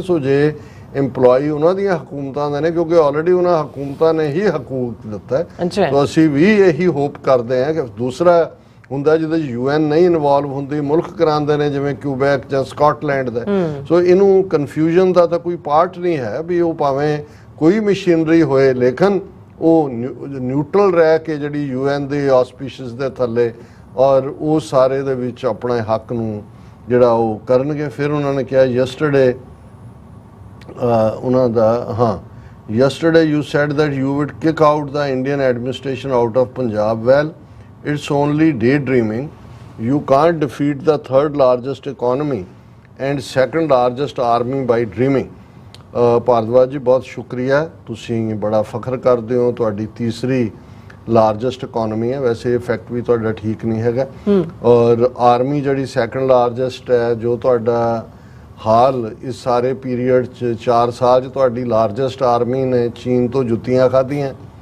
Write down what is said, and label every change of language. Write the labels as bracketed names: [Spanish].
[Punjabi] ਸੋ ਜੇ ਇੰਪਲੋਈ ਉਹਨਾਂ ਦੀਆਂ ਹਕੂਮਤਾਂ ਦੇ ਨੇ, ਕਿਉਂਕਿ ਆਲਰੇਡੀ ਉਹਨਾਂ ਹਕੂਮਤਾਂ ਨੇ ਹੀ ਹਕੂਕ ਦਿੱਤਾ ਹੈ, ਤਾਂ ਅਸੀਂ ਵੀ ਇਹੀ ਹੋਪ ਕਰਦੇ ਹਾਂ ਕਿ ਦੂਸਰਾ ਹੁੰਦਾ ਜਿਹਦੇ UN ਨਹੀਂ ਇਨਵੋਲਵ ਹੁੰਦੀ, ਮੁਲਕ ਕਰਾਉਂਦੇ ਨੇ ਜਿਵੇਂ ਕਿਊਬੈਕ ਜਾਂ ਸਕਾਟਲੈਂਡ ਦਾ। ਸੋ ਇਹਨੂੰ ਕਨਫਿਊਜ਼ਨ ਦਾ ਤਾਂ ਕੋਈ ਪਾਰਟ ਨਹੀਂ ਹੈ ਵੀ ਉਹ ਭਾਵੇਂ ਕੋਈ ਮਸ਼ੀਨਰੀ ਹੋਏ ਲੇਕਿਨ ਉਹ ਨਿਊਟਰਲ ਰਹਿ ਕੇ ਜਿਹੜੀ UN ਦੇ ਆਸਪੀਸ਼ੀਅਸ ਦੇ ਥੱਲੇ ਔਰ ਉਹ ਸਾਰੇ ਦੇ ਵਿੱਚ ਆਪਣੇ ਹੱਕ ਨੂੰ ਜਿਹੜਾ ਉਹ ਕਰਨਗੇ। ਫਿਰ ਉਹਨਾਂ ਨੇ ਕਿਹਾ ਯੈਸਟਰਡੇ ਉਹਨਾਂ ਦਾ [English] yesterday you said that you would kick out the Indian administration out of Punjab. Well, it's only daydreaming. You can't defeat the 3rd largest economy and 2nd largest army by dreaming. [Punjabi] Bhardwaj ਜੀ, ਬਹੁਤ ਸ਼ੁਕਰੀਆ, ਤੁਸੀਂ ਬੜਾ ਫਖਰ ਕਰਦੇ ਹੋ, ਤੁਹਾਡੀ ਤੀਸਰੀ largest economy ਹੈ। ਵੈਸੇ ਇਹ ਫੈਕਟ ਵੀ ਤੁਹਾਡਾ ਠੀਕ ਨਹੀਂ ਹੈਗਾ। ਔਰ ਆਰਮੀ ਜਿਹੜੀ 2nd ਲਾਰਜੈਸਟ ਹੈ, ਜੋ ਤੁਹਾਡਾ ਹਾਲ ਇਸ ਸਾਰੇ ਪੀਰੀਅਡ 'ਚ 4 ਸਾਲ 'ਚ ਤੁਹਾਡੀ ਲਾਰਜੈਸਟ ਆਰਮੀ ਨੇ ਚੀਨ ਤੋਂ ਜੁੱਤੀਆਂ ਖਾਧੀਆਂ।